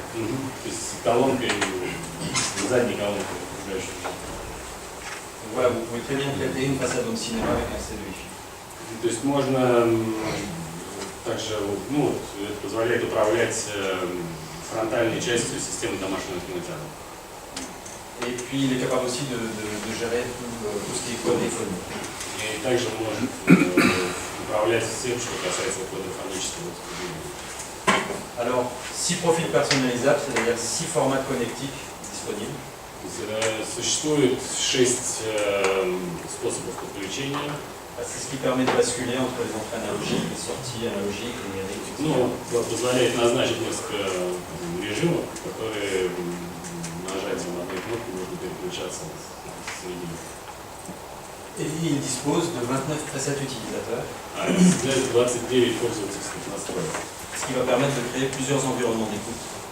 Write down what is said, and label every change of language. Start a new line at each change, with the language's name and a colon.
Russian: То есть с колонкой, задней колонкой.
French: Donc voilà, vous pouvez très bien traiter une façade de cinéma avec un C2Wi-Fi.
Russian: То есть можно также, ну, это позволяет управлять фронтальной частью системы домашнего кинотеатра.
French: Et puis il est capable aussi de gérer tout ce qui est code téléphonique.
Russian: И также может управлять всем, что касается кода фонического обслуживания.
French: Alors, 6 profils personnalisables, c'est-à-dire 6 formats connectiques disponibles.
Russian: Существует 6 способов подключения.
French: C'est ce qui permet de basculer entre les entrées analogiques, les sorties analogiques, les numériques, etc.
Russian: Ну, позволяет назначить несколько режимов, которые нажатием одной кнопки можно переключаться среди них.
French: Et il dispose de 29 presets utilisateurs,
Russian: А создает 29 пользовательских настроек,
French: ce qui va permettre de créer plusieurs environnements d'écoute.